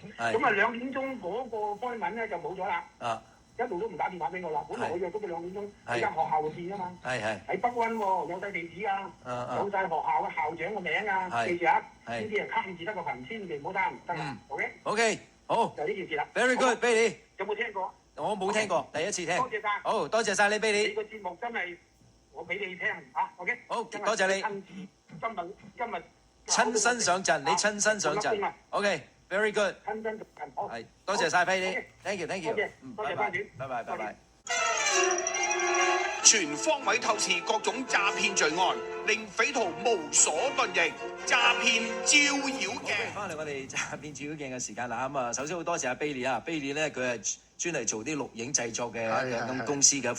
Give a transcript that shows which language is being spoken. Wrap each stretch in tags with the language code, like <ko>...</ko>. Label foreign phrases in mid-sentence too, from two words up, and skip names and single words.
<yue>咁啊2點鐘嗰個開文咧就冇咗啦。一路都唔打電話俾我啦，本來我約咗佢2點鐘喺間學校度見啊嘛，喺北灣喎，有晒地址啊，有晒學校嘅校長嘅名啊，記住啊，呢啲係貪字得個貧，千祈唔好貪，得啦 ，OK， 好，就呢件事啦。</yue> <en>Very good，</en> <yue>Billy，有冇聽過？我冇聽過，第一次聽。多謝晒。好，多謝晒你 Billy。你個節目真係我俾你聽嚇，OK。好，多謝你。今日親身上陣，你親身上陣。OK，</yue> <en>very good。</en> <yue>親身上陣，好。係，多謝曬飛你 ，</yue> <en>thank you，thank you。</en> <yue>多謝班主，拜拜，拜拜。全方位透視各種詐騙罪案，令匪徒無所遁形。詐騙照妖鏡。翻嚟我哋詐騙照妖鏡嘅時間啦，咁啊，首先好多謝阿 Billy 啊 ，Billy 咧佢係專嚟做啲錄影製作嘅咁公司嘅</yue>